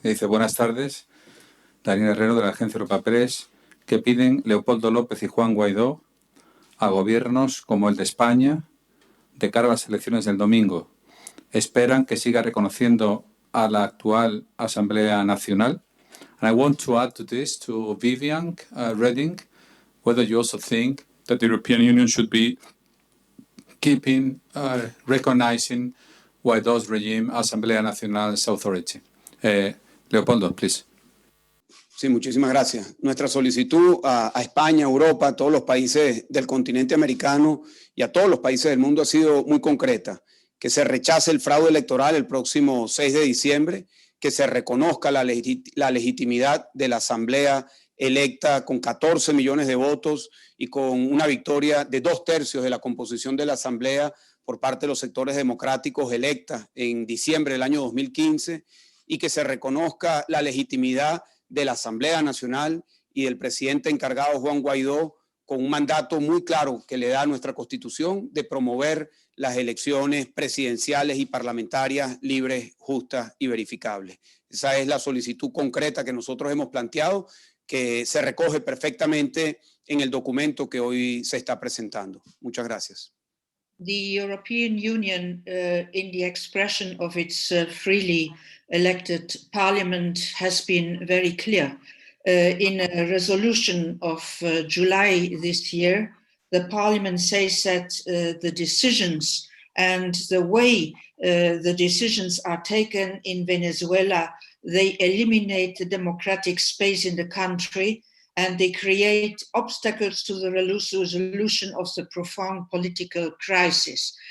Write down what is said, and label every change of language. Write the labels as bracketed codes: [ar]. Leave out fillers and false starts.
[es] Dice: buenas tardes. Daniel Herrero, de la agencia Europa Press. ¿Qué piden Leopoldo López y Juan Guaidó a gobiernos como el de España de cara a las elecciones del domingo? ¿Esperan que siga reconociendo a la actual Asamblea Nacional? [en] And I want to add to this, to Vivian Reding, whether you also think that the European Union should be keeping, recognizing Guaidó's regime, Asamblea Nacional's authority. Leopoldo, please. [es] Sí, muchísimas gracias. Nuestra solicitud a España, a Europa, a todos los países del continente americano y a todos los países del mundo ha sido muy concreta. Que se rechace el fraude electoral el próximo 6 de diciembre, que se reconozca la legitimidad de la Asamblea electa con 14 millones de votos y con una victoria de 2/3 de la composición de la Asamblea por parte de los sectores democráticos electas en diciembre del año 2015, y que se reconozca la legitimidad de la Asamblea Nacional y del presidente encargado Juan Guaidó, con un mandato muy claro que le da nuestra Constitución de promover las elecciones presidenciales y parlamentarias libres, justas y verificables. Esa es la solicitud concreta que nosotros hemos planteado, que se recoge perfectamente en el documento que hoy se está presentando. Muchas gracias. [en] The European Union, in the expression of its freely elected parliament, has been very clear. In a resolution of July this year, the parliament says that the decisions and the way the decisions are taken in Venezuela, they eliminate the democratic space in the country, and they create obstacles to the resolution of the profound political crisis.